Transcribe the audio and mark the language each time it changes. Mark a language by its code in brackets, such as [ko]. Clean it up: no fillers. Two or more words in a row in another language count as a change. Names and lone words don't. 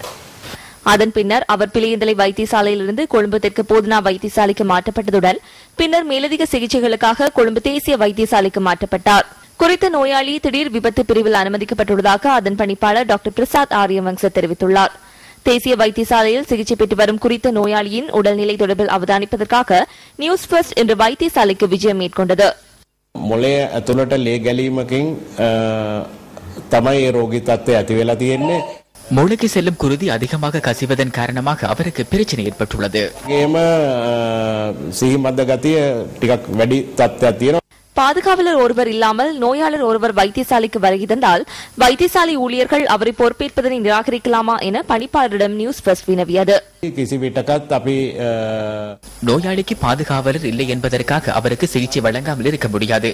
[ta] அதன் பின்னர் அவர் பிளியந்தலை வைத்தியசாலையிலிருந்து கொழும்பு தெற்கு போதனா வைத்தியசாலைக்கு மாற்றப்பட்டதுடன் பின்னர் மேலதிக சிகிச்சைகளுக்காக கொழும்பு தேசிய வைத்தியசாலைக்கு மாற்றப்பட்டார். குறித்த நோயாளி திடீர் விபத்து பிரிவில் அனுமதிக்கப்பட்டுள்ளதாக அதன் பணிப்பாளர் டாக்டர் பிரசாத் ஆரியவங்ச தெரிவித்துள்ளார். தேசிய வைத்தியசாலையில் சிகிச்சை பெற்று வரும் குறித்த நோயாளியின் உடல்நிலை தொடர்பில் அவதானிப்பதற்காக நியூஸ் ஃபர்ஸ்ட் இன்று வைத்தியசாலைக்கு விஜயம் மேற்கொண்டது. [si] මොලේ ඇතුළට ලේ ගැලීමකින් තමයි රෝගී තත්ත්වය ඇති වෙලා තියෙන්නේ. [ta] மூளைக்கு செல்லும் குருதி அதிகமாக கசிவதன் காரணமாக அவருக்கு பிரச்சனை ஏற்பட்டுள்ளது. [si] ඒම සිහි මද්ද ගතිය ටිකක් වැඩි තත්ත්වයක් තියෙනවා. [ta] பாதுகாவலர் ஒருவர் இல்லாமல் நோயாளர் ஒருவர் வைத்தியசாலைக்கு வருகை தந்தால் வைத்தியசாலை ஊழியர்கள் அவரை பொறுப்பேற்பதனை நிராகரிக்கலாமா என பணிப்பாளரிடம் நியூஸ் ஃபர்ஸ்ட் வினவியது. நோயாளிக்கு பாதுகாவலர் இல்லை என்பதற்காக அவருக்கு சிகிச்சை வழங்காமல் இருக்க முடியாது.